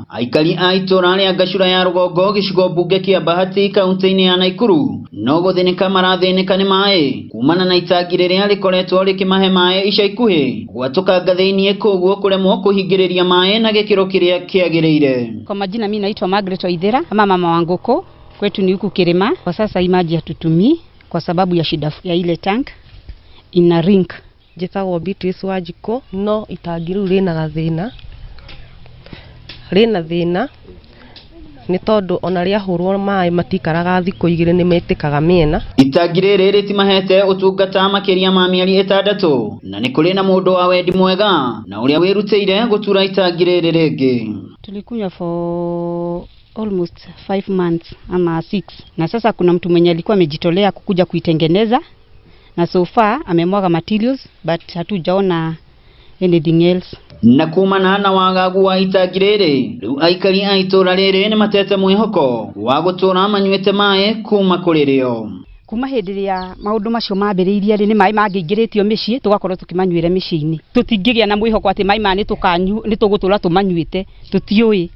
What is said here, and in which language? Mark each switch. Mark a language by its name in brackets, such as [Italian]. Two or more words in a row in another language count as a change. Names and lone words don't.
[Kikuyu] Aikari a itũra rĩa Gacura ya rũgongo gĩcigo mbunge kĩa Bahati kaunti-inĩ ya Naikuru no gũthĩnĩka marathĩnĩka nĩ maĩ kumana na itangi rĩrĩa rĩkoretwo rĩkĩmahe maĩ ica ikuhĩ gwatũkanga thĩiniĩ, koguo kũremwo kũhingĩrĩria maĩ na gĩkĩro kĩrĩa kĩagĩrĩire. [Swahili] Kwa majina mimi naitwa Margaret Waithera ama mama wa Ngũkũ, kwetu ni huku Kirima. Kwa sasa imaji hatutumii kwa sababu ya shida ya ile tank ina rink. [Kikuyu] Njĩtagwo Beatrice Wanjikũ, no itangi rĩu rĩna thĩna nĩ tondũ ona rĩahũrwo maĩ matikaraga thikũ igĩrĩ nĩ metĩkaga mĩena. Itangi rĩrĩ rĩtimahete ũtungata makĩria ma mĩeri 6 na nĩ kũrĩ na mũndũ wa wendi mwega na ũrĩa wĩrutĩire gũtura itangi rĩrĩ rĩngĩ. [Swahili] Tulikunywa [English] for almost 5 months [Swahili] ama 6, na sasa kuna mtu mwenye alikuwa amejitolea kukuja kuitengeneza na [English] so far [Swahili] amemwaga materials but hatujaona [English] anything else. [Kikuyu] Na kumana na wagagu wa itangi rĩrĩ, rĩu aikari a itũra rĩrĩ nĩ matete mwĩhoko wa gũtũra manyuĩte maĩ kuma kũrĩ rĩo. Kuma hĩndĩ ĩrĩa maũndũ macio mambĩrĩirie nĩ maĩ mangĩingĩrĩtio mĩciĩ tũgakorwo tukĩmanyuĩra mĩciĩ-inĩ. Tũtingĩgĩa na mwĩhoko atĩ maĩ nĩ tũgũtũra tũmanyuĩte, tũtiũĩ.